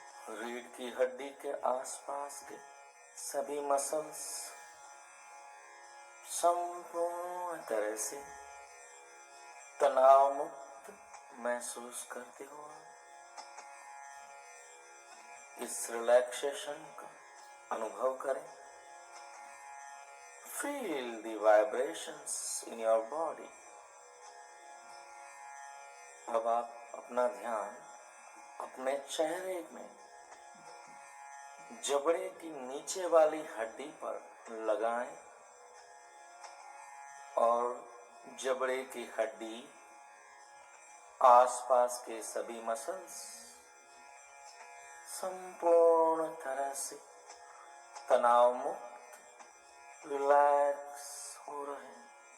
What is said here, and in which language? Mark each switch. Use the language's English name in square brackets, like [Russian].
[Hindi] रीढ़ की हड्डी के आसपास के सभी मसल्स संपूर्ण तरह से तनाव मुक्त महसूस करते हो। इस रिलैक्सेशन का अनुभव करें। [English] Feel the vibrations in your body. [Hindi] अब आप अपना ध्यान अपने चेहरे में जबड़े की नीचे वाली हड्डी पर लगाएं और जबड़े की हड्डी, आसपास के सभी मसल्स संपूर्ण तरह से तनाव मुक्त रिलैक्स हो रहे हैं।